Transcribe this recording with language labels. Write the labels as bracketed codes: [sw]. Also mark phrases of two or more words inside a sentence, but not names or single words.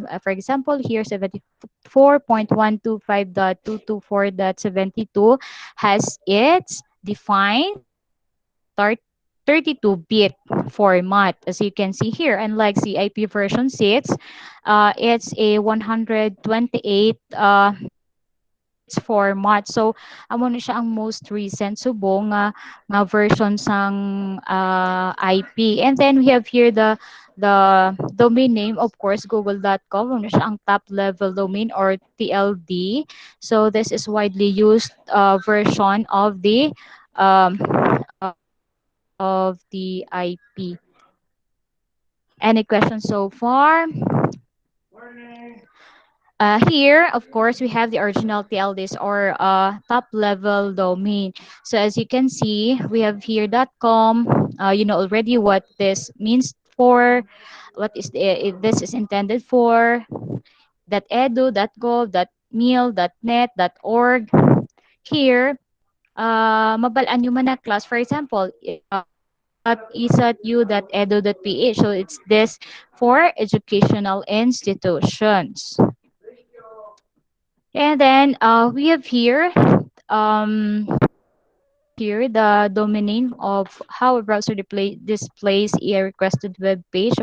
[en] For example, here 74.125.224.72 has its defined 32-bit format, as you can see here. Unlike CIP version 6, it's a 128 it's format. [hil] So amo na siya ang [en] most recent [hil] subong nga version sang IP. [en] And then we have here the domain name, of course, google.com. [hil] Ano siya ang [en] top level domain or TLD. So this is widely used version um, of the IP. Any questions so far? Here, of course, we have the original TLDs or top level domain. So as you can see, we have here .com. You know already what this means for, what is this is intended for. .edu, .gov, .mil, .net, .org. Here, [hil] mabalaan nyo man na class. [en] For example, .isatu.edu.ph. So it's this for educational institutions. And then we have here um, here the domain name of how a browser displays a requested web page.